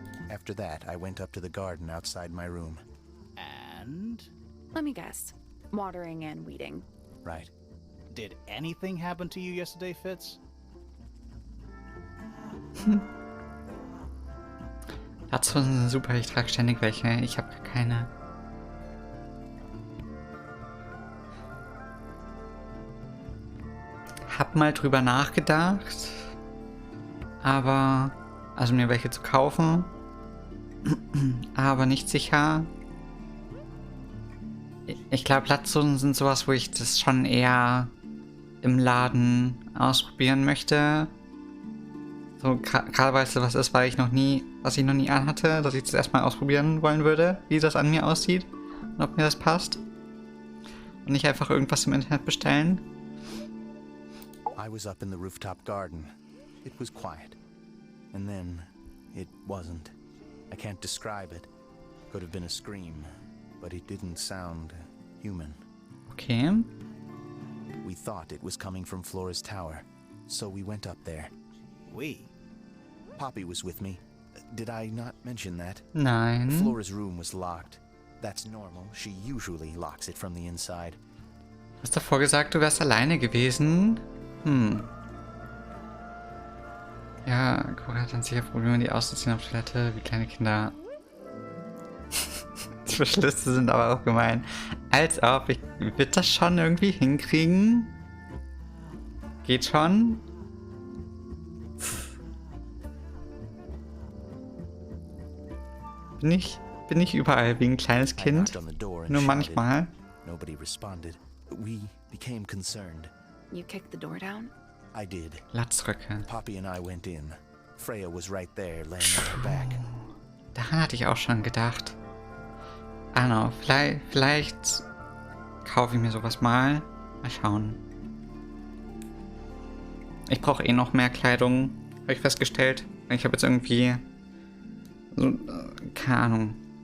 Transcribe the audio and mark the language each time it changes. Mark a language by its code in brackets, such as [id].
[en] After that, I went up to the garden outside my room. And? Let me guess. Watering and weeding. Right. Did anything happen to you yesterday, Fitz? [de] Latzhosen sind super, ich trage ständig welche. Ich habe gar keine. Hab mal drüber nachgedacht, aber also mir welche zu kaufen, aber nicht sicher. Ich glaube, Latzhosen sind sowas, wo ich das schon eher im Laden ausprobieren möchte. So gerade weil es was ist, was ich noch nie anhatte, dass ich das erstmal ausprobieren wollen würde, wie das an mir aussieht und ob mir das passt. Und nicht einfach irgendwas im Internet bestellen. [en] I was up in the rooftop garden. It was quiet. And then it wasn't. I can't describe it. Could have been a scream, but it didn't sound human. Okay. We thought it was coming from Flora's tower, so we went up there. We? Poppy was with me. Did I not mention that? [de] Nein. [en] Flora's room was locked. That's normal. She usually locks it from the inside. [de] Du hast davor gesagt, du wärst alleine gewesen. Ja, Cora hat dann sicher Probleme, die auszuziehen auf Toilette, wie kleine Kinder. Die Verschlüsse sind aber auch gemein. Als ob, ich wird das schon irgendwie hinkriegen? Geht schon? Bin ich überall wie ein kleines Kind? Nur manchmal. [en] Nobody responded. We became concerned. You kicked the door down? I did. [de] Latzröcke. [en] Poppy and I went in. Freya was right there, laying on her back. [de] Daran hatte ich auch schon gedacht. [en] I don't know, [de] vielleicht kaufe ich mir sowas mal. Mal schauen. Ich brauche eh noch mehr Kleidung, habe ich festgestellt. Ich habe jetzt irgendwie so, keine Ahnung.